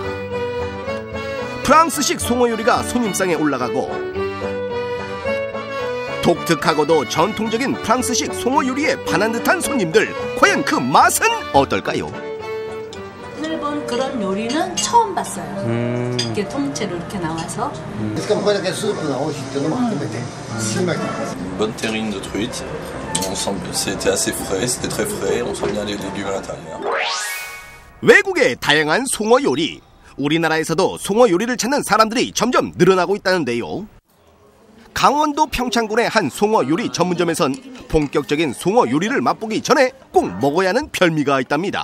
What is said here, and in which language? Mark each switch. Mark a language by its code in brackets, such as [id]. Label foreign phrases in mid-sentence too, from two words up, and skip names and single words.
[ko] 프랑스식 송어 요리가 손님상에 올라가고 독특하고도 전통적인 프랑스식 송어 요리에 반한 듯한 손님들, 과연 그 맛은 어떨까요? 일본 그런 요리는 처음 봤어요. 이렇게 통째로 이렇게 나와서. [fr] Bonne terrine de truite. C'était assez frais, c'était très frais. On sent bien les légumes à l'intérieur. [ko] 외국의 다양한 송어 요리. 우리나라에서도 송어 요리를 찾는 사람들이 점점 늘어나고 있다는데요. 강원도 평창군의 한 송어 요리 전문점에선 본격적인 송어 요리를 맛보기 전에 꼭 먹어야 하는 별미가 있답니다.